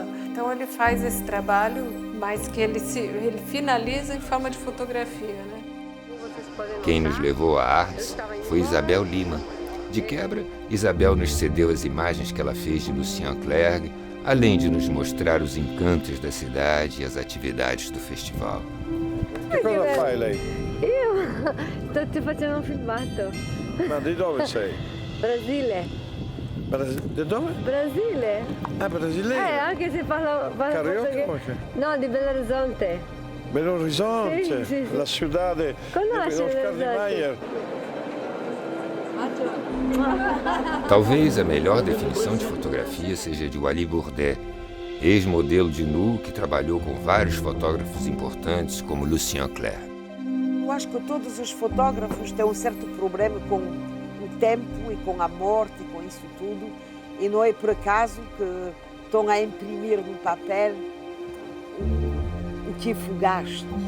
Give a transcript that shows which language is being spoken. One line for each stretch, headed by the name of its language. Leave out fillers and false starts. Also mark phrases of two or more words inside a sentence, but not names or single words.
Portuguese: Então ele faz esse trabalho, mas que ele finaliza em forma de fotografia, né? Quem nos levou a Arles foi Isabel Lima. De quebra, Isabel nos cedeu as imagens que ela fez de Lucien Clerc, além de nos mostrar os encantos da cidade e as atividades do festival.
Italian: Che cosa fai lei? Io sto ti facendo un filmato. Ma di dove sei? Brasile. Di dove? Brasile.
Portuguese: Ah, brasileiro?
Italian: Anche se parlo Carioca? No, di Belo Horizonte. Belo Horizonte, Sì, sì, sì.
Spanish: la ciudad de
Italian: Conosce Oscar Belo Niemeyer.
Portuguese: Talvez a melhor definição de fotografia seja de Wally Bourdet, ex-modelo de nu que trabalhou com vários fotógrafos importantes como Lucien Clerc. Eu acho que todos os fotógrafos têm um certo problema com o tempo e com a morte e com isso tudo, e não é por acaso que estão a imprimir no papel o que é fugaz.